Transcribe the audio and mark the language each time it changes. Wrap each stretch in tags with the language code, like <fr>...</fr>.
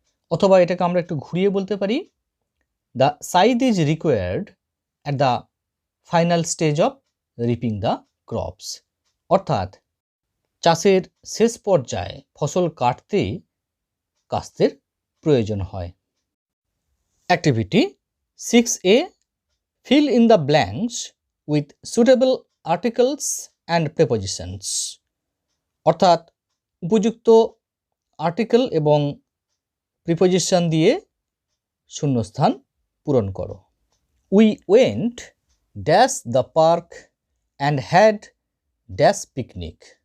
<bn>অথবা এটাকে আমরা একটু ঘুরিয়ে বলতে পারি,</bn> <en>The scythe is required at the final stage of reaping the crops.</en> <bn>অর্থাৎ চাষের শেষ পর্যায়ে ফসল কাটতে কাস্তের প্রয়োজন হয়।</bn> <en>Activity 6A, fill in the blanks with suitable articles and prepositions।</en> <bn>অর্থাৎ উপযুক্ত আর্টিকেল এবং প্রিপোজিশন দিয়ে শূন্যস্থান পূরণ করো।</bn> <en>We went dash the park and had dash picnic.</en>